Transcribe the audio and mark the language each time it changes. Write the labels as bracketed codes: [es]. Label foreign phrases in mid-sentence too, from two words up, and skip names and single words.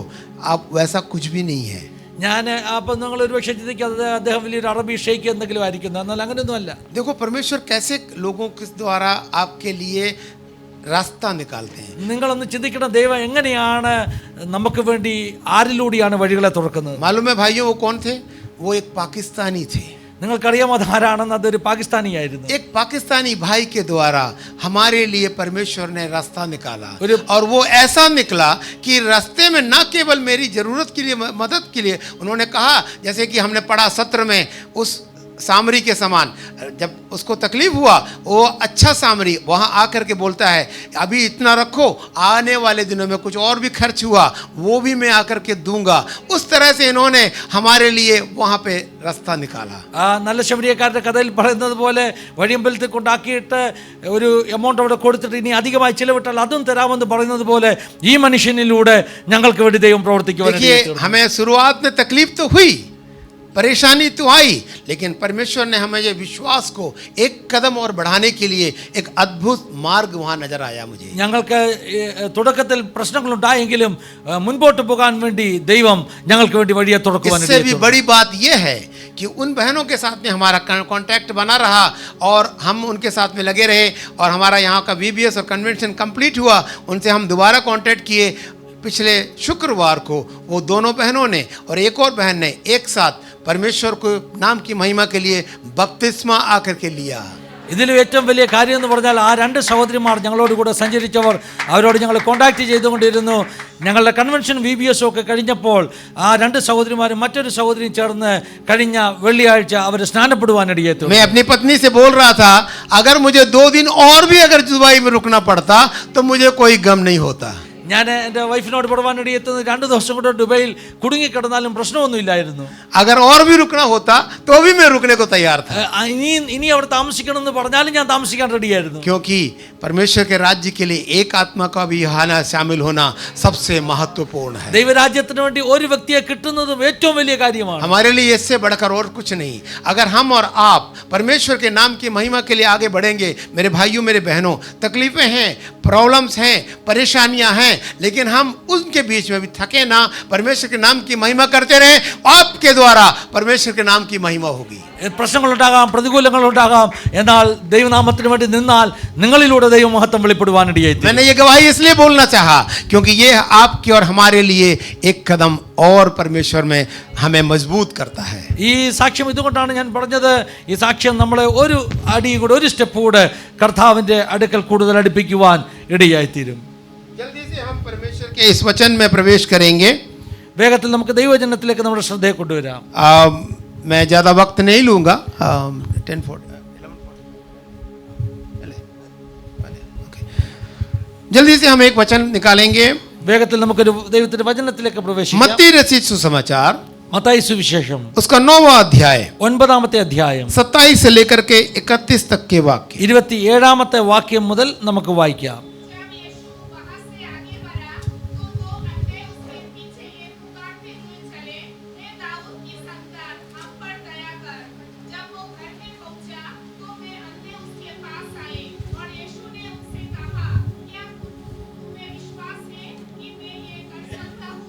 [hi] अब वैसा कुछ भी नहीं है. [ml] ഞാൻ അപ്പം നിങ്ങൾ ഒരു പക്ഷേ ചിന്തിക്കാതെ അദ്ദേഹം വലിയൊരു അറബി ഷെയ്ക്ക് എന്തെങ്കിലും ആയിരിക്കുന്നത്, എന്നാൽ അങ്ങനെയൊന്നും അല്ല. [hi] देखो परमेश्वर कैसे लोगों के द्वारा आपके लिए रास्ता निकालते हैं. [ml] നിങ്ങളൊന്ന് ചിന്തിക്കണം, ദൈവം എങ്ങനെയാണ് നമുക്ക് വേണ്ടി ആരിലൂടെയാണ് വഴികളെ തുറക്കുന്നത്. [hi] मालूम है भाइयों वो कौन थे, वो एक पाकिस्तानी थे. [ml] നിങ്ങൾക്കറിയാമോ അതാരാണെന്ന്? അതൊരു പാകിസ്ഥാനിയായിരുന്നു. [hi] एक पाकिस्तानी भाई के द्वारा हमारे लिए परमेश्वर ने रास्ता निकाला. और वो ऐसा निकला कि रास्ते में न केवल मेरी जरूरत के लिए, मदद के लिए, उन्होंने कहा जैसे कि हमने पढ़ा सत्र में, उस सामरी के समान जब उसको तकलीफ हुआ, वो अच्छा सामरी वहाँ आकर के बोलता है अभी इतना रखो, आने वाले दिनों में कुछ और भी खर्च हुआ वो भी मैं आकर के दूंगा. उस तरह से इन्होंने हमारे लिए वहाँ पे रास्ता निकाला. [ml] നല്ല ശമരിയക്കാരുടെ കഥയിൽ പറയുന്നത് പോലെ വഴിയമ്പലത്തിൽ കൊണ്ടാക്കിയിട്ട് ഒരു എമൗണ്ട് അവിടെ കൊടുത്തിട്ട് ഇനി അധികമായി ചിലവിട്ടാൽ അതും തരാമെന്ന് പറയുന്നത് പോലെ ഈ മനുഷ്യനിലൂടെ ഞങ്ങൾക്ക് വേണ്ടി ദൈവം പ്രവർത്തിക്കുവാൻ. [hi] देखिए हमें शुरुआत में तकलीफ तो हुई, परेशानी तो आई, लेकिन परमेश्वर ने हमें ये विश्वास को एक कदम और बढ़ाने के लिए एक अद्भुत मार्ग वहां नजर आया मुझे। [ml] ഞങ്ങൾക്ക് തുടക്കത്തിൽ പ്രശ്നങ്ങളുണ്ടായെങ്കിലും മുൻപോട്ട് പോകാൻ വേണ്ടി ദൈവം ഞങ്ങൾക്ക് വേണ്ടി വഴിയെ തുറക്കുവാൻ [hi] इससे भी बड़ी बात यह है कि उन बहनों के साथ में हमारा कांटेक्ट बना रहा और हम उनके साथ में लगे रहे और हमारा यहाँ का VBS और कन्वेंशन कंप्लीट हुआ। उनसे हम दोबारा कांटेक्ट किए पिछले शुक्रवार को। वो दोनों बहनों ने और एक और बहन ने एक साथ परमेश्वर को नाम की महिमा के लिए बपतिस्मा आकर के लिया। [ml] ഇതിലും ഏറ്റവും വലിയ കാര്യം എന്ന് പറഞ്ഞാൽ ആ രണ്ട് സഹോദരിമാർ ഞങ്ങളോട് കൂടെ സഞ്ചരിച്ചവർ, അവരോട് ഞങ്ങൾ കോൺടാക്ട് ചെയ്തുകൊണ്ടിരുന്നു. ഞങ്ങളുടെ കൺവെൻഷൻ VBS ഒക്കെ കഴിഞ്ഞപ്പോൾ ആ രണ്ട് സഹോദരിമാരും മറ്റൊരു സഹോദരിയും ചേർന്ന് കഴിഞ്ഞ വെള്ളിയാഴ്ച അവർ സ്നാനപ്പെടുവാനിടയെത്തു. [hi] मैं अपनी पत्नी से बोल रहा था, अगर मुझे 2 दिन और भी अगर दुबई में रुकना पड़ता तो मुझे कोई गम नहीं होता। [ml] ഞാൻ എൻ്റെ വൈഫിനോട് പെടുവാനിടയെത്തുന്നത് 2 ദിവസം കൂടെ ദുബൈയിൽ കുടുങ്ങിക്കിടന്നാലും പ്രശ്നമൊന്നുമില്ലായിരുന്നു. [hi] अगर और भी रुकना होता तो भी मैं रुकने को तैयार था, [ml] ഇനി അവിടെ താമസിക്കണം എന്ന് പറഞ്ഞാലും ഞാൻ താമസിക്കാൻ റെഡിയായിരുന്നു. [hi] क्योंकि परमेश्वर के राज्य के लिए एक आत्मा का भी यहाँ शामिल होना सबसे महत्वपूर्ण है। [ml] ദൈവരാജ്യത്തിന് വേണ്ടി ഒരു വ്യക്തിയെ കിട്ടുന്നതും ഏറ്റവും വലിയ കാര്യമാണ്. [hi] हमारे लिए इससे बढ़कर और कुछ नहीं। अगर हम और आप परमेश्वर के नाम की महिमा के लिए आगे बढ़ेंगे, मेरे भाइयों मेरे बहनों, तकलीफें हैं, प्रॉब्लम्स हैं, परेशानियां हैं, लेकिन हम उनके बीच में भी थके ना, परमेश्वर के नाम की महिमा करते रहे, आपके द्वारा परमेश्वर के नाम की महिमा होगी। [ml] പ്രശ്നങ്ങളുണ്ടാകാം, പ്രതികൂലങ്ങളുണ്ടാകാം, എന്നാൽ ദൈവനാമത്തിന് വേണ്ടി നിന്നാൽ നിങ്ങളിലൂടെ ദൈവമഹത്വം വെളിപ്പെടുവാനിടയായി. [hi] मैंने ये गवाही इसलिए बोलना चाहा क्योंकि ये आपके और हमारे लिए एक कदम और परमेश्वर में हमें मजबूत करता है। [ml] ഈ സാക്ഷ്യം ഇതുകൊണ്ടാണ് ഞാൻ പറഞ്ഞത്. ഈ സാക്ഷ്യം നമ്മളെ ഒരു അടി കൂടെ, ഒരു സ്റ്റെപ്പ് കൂടെ കർത്താവിൻ്റെ അടുക്കൽ കൂടുതൽ അടുപ്പിക്കുവാൻ ഇടയായിത്തീരും. [hi] जल्दी से हम परमेश्वर के इस वचन में प्रवेश करेंगे। [ml] വേഗത്തിൽ നമുക്ക് ദൈവവചനത്തിലേക്ക് നമ്മുടെ ശ്രദ്ധയെ കൊണ്ടുവരാം. [hi] मैं ज़्यादा वक्त नहीं लूँगा। 10:40 जल्दी से हम एक वचन निकालेंगे। [ml] വേഗത്തിൽ നമുക്കൊരു ദൈവത്തിന്റെ വചനത്തിലേക്ക് പ്രവേശിക്കാം. [hi] मत्ती रचित सुसमाचार [ml] മത്തായി സുവിശേഷം [hi] उसका 9वां अध्याय [ml] 9-ാമത്തെ അധ്യായം [hi] 27 से लेकर के 31 तक के वाक्य। [ml] 27-ാമത്തെ വാക്യം മുതൽ നമുക്ക് വായിക്കാം. [hi] जब यीशु वहां से आगे बढ़ा तो 2 अंधे उसके पीछे ये पुकारते हुए चले, हे दाऊद की संतान, हम पर दया कर। जब वो घर में पहुंचा तो वे अंधे उसके पास आए और यीशु ने उनसे कहा, क्या तुम्हें विश्वास है कि मैं ये कर सकता हूँ?